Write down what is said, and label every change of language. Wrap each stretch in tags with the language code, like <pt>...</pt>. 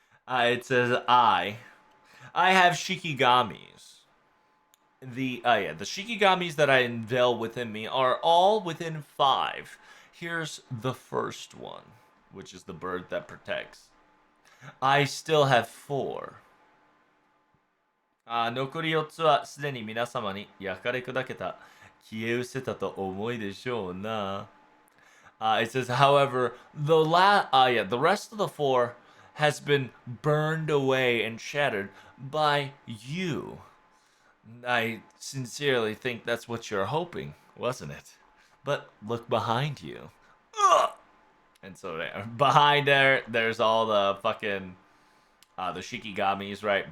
<en>It says, I have shikigamis. The shikigamis that I unveil within me are all within 5. Here's the first one, which is the bird that protects. I still have 4.</en> <ja>残り4つはすでに皆様に焼かれ砕けた消え失せたと思いでしょうな。</ja> <en>It says, however, the rest of the 4 has been burned away and shattered by you. I sincerely think that's what you're hoping, wasn't it? But look behind you. Ugh! And so behind there's all the fucking the shikigamis, right?</en>